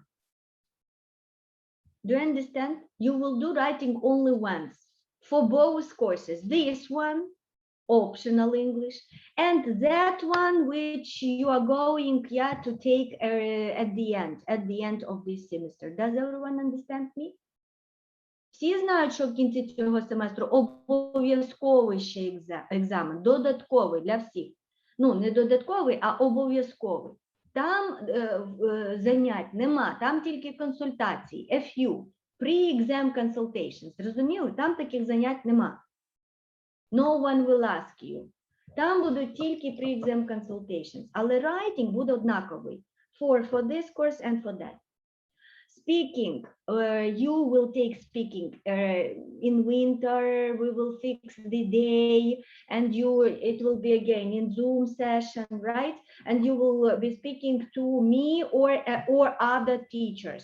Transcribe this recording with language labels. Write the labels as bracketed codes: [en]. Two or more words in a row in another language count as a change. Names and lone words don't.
[en] Do you understand? You will do writing only once for both courses. This one, optional English, and that one which you are going to take at the end of this semester. Does everyone understand me? [uk] Всі знають, що в кінці цього семестру обов'язковий ще екзамен, додатковий для всіх. Ну, не додатковий, а обов'язковий. Там занять нема, там тільки консультації, [en] FU, pre-exam consultations. [uk] Зрозуміли? Там таких занять нема. [en] No one will ask you. [uk] Там будуть тільки [en] pre-exam consultations, [uk] але writing буде однаковий [en] for this course and for that. Speaking, you will take speaking in winter. We will fix the day, and it will be again in Zoom session, right? And you will be speaking to me or other teachers.